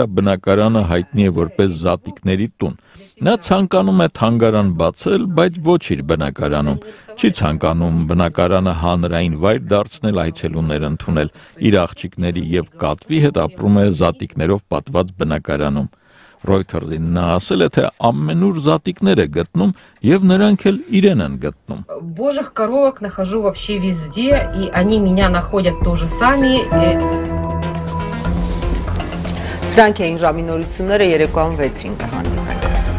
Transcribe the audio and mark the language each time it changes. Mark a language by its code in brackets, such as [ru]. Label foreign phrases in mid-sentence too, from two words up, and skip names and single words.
[hy] բնակարանը հայտնի է որպես զատիկների տուն։ Նա ցանկանում է թանգարան բացել, բայց ոչ իր բնակարանում։ Չի ցանկանում բնակարանը հանրային վայր դարձնել, այցելուներ ընդունել։ Իր աղջիկների եւ կատվի հետ апրում է զատիկներով պատված բնակարանում։ Reuters-ին նա ասել է, թե ամենուր զատիկներ է գտնում եւ նրանք էլ իրեն են գտնում։ [ru] Божьих коровок нахожу вообще везде, и они меня находят тоже сами. [hy] Սրանք էին ժամի նորությունները երեկոյան 6-ին կհանդիպենք։